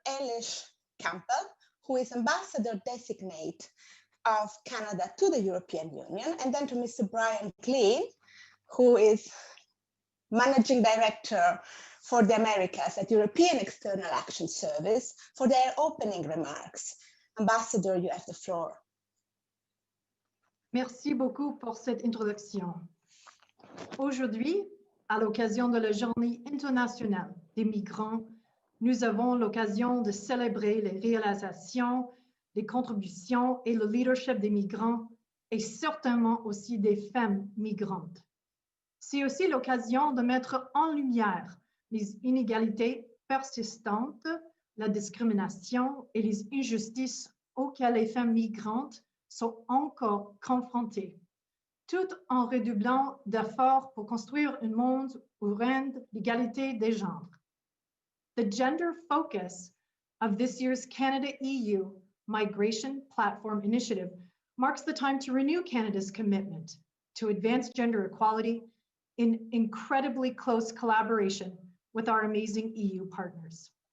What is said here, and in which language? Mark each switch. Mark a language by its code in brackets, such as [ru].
[en] Elish Campbell, who is Ambassador Designate of Canada to the European Union, and then to Mr. Brian Glean, who is Managing Director for the Americas at European External Action Service, for their opening remarks. Ambassador, you have the floor. [fr] Merci beaucoup pour cette introduction. Aujourd'hui, à l'occasion de la Journée internationale des migrants, nous avons l'occasion de célébrer les réalisations, les contributions et le leadership des migrants et certainement aussi des femmes migrantes. C'est aussi l'occasion de mettre en lumière les inégalités persistantes, la discrimination et les injustices auxquelles les femmes migrantes sont encore confrontées, tout en redoublant d'efforts pour construire un monde où règne l'égalité des genres. [en] The gender focus of this year's Canada-EU Migration Platform Initiative marks the time to renew Canada's commitment to advance gender equality in incredibly close collaboration with our amazing EU partners.